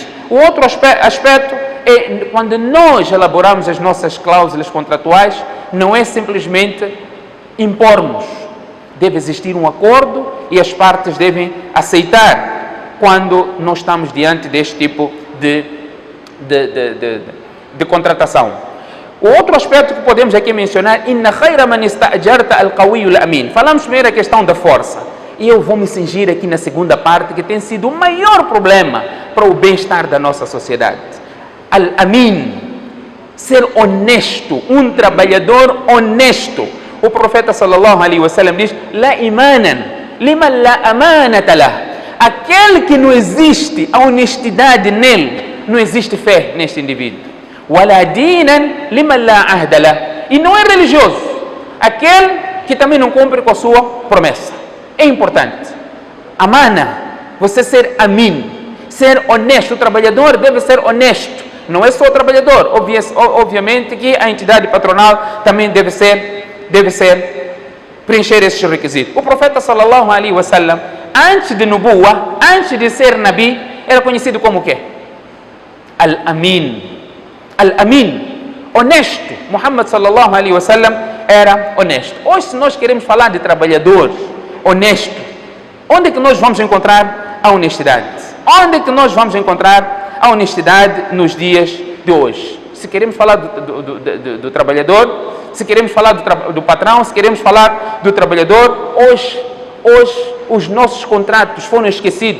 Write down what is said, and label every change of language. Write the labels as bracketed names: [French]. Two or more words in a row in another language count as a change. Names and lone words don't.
[Portuguese] O outro aspecto é quando nós elaboramos as nossas cláusulas contratuais, não é simplesmente impormos. Deve existir um acordo e as partes devem aceitar quando nós estamos diante deste tipo de contratação. O outro aspecto que podemos aqui mencionar, [Arabic] إن خير من استأجرت القوي الأمين. [Portuguese] Falamos primeiro a questão da força. E eu vou me cingir aqui na segunda parte, que tem sido o maior problema para o bem-estar da nossa sociedade. Al-amin, ser honesto, um trabalhador honesto. O profeta [Arabic] صلى الله عليه وسلم [Portuguese] diz: [Arabic] لا إيمان لمن لا أمانة له. [Portuguese] Aquele que não existe a honestidade nele, não existe fé neste indivíduo. [Arabic] ولا دين لمن لا عهد له. [Portuguese] E não é religioso, aquele que também não cumpre com a sua promessa. É importante. Amana, você ser amin, ser honesto. O trabalhador deve ser honesto. Não é só o trabalhador. Obviamente que a entidade patronal também deve preencher esses requisitos. O profeta [Arabic] صلى الله عليه وسلم, [Portuguese] antes de nubuwa, antes de ser nabi, era conhecido como o quê? Al-amin. Al-amin, honesto. Muhammad [Arabic] صلى الله عليه وسلم [Portuguese] era honesto. Hoje, se nós queremos falar de trabalhador honesto, onde é que nós vamos encontrar a honestidade? Onde é que nós vamos encontrar a honestidade nos dias de hoje? Se queremos falar do trabalhador, se queremos falar do patrão, se queremos falar do trabalhador, hoje os nossos contratos foram esquecidos.